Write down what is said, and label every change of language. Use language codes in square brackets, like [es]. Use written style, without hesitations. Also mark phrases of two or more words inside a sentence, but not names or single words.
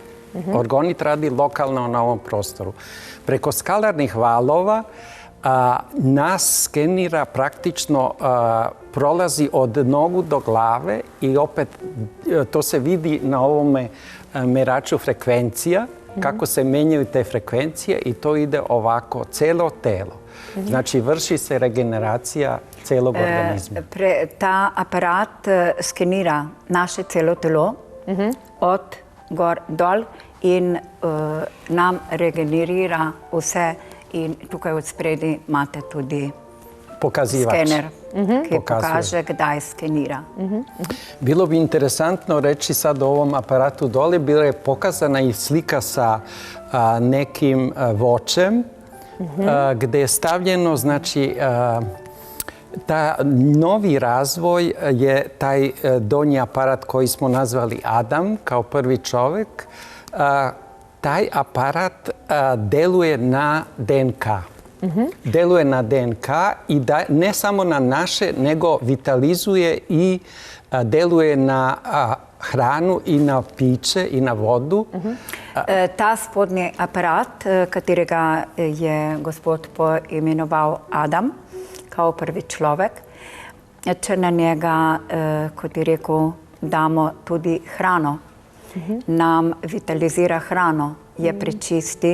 [sr] Orgonit radi lokalno na ovom prostoru. Preko skalarnih valova nas skenira praktično, prolazi od nogu do glave i opet to se vidi na ovome meraču frekvencija, kako se menjaju te frekvencije i to ide ovako, celo telo. Znači, vrši se regeneracija celog organizma. [sl] Ta aparat skenira naše celo telo od gor dol in nam regenerira vse. In tukaj od spredi imate tudi skener, ki pokaže, kdaj skenira. [sr] Bilo bi interesantno reći sad o ovom aparatu dole, bila je pokazana i slika sa nekim voćem, gde je stavljeno, znači, ta novi razvoj je taj donji aparat koji smo nazvali Adam, kao prvi čovjek. Taj aparat deluje na DNK. Deluje na DNK i ne samo na naše, nego vitalizuje i deluje na hranu i na piće i na vodu. [sl] Ta spodnji aparat, katerega je gospod poimenoval Adam, kao prvi človek, če na njega, kot je rekel, damo tudi hrano, nam vitalizira hrano, je prečisti.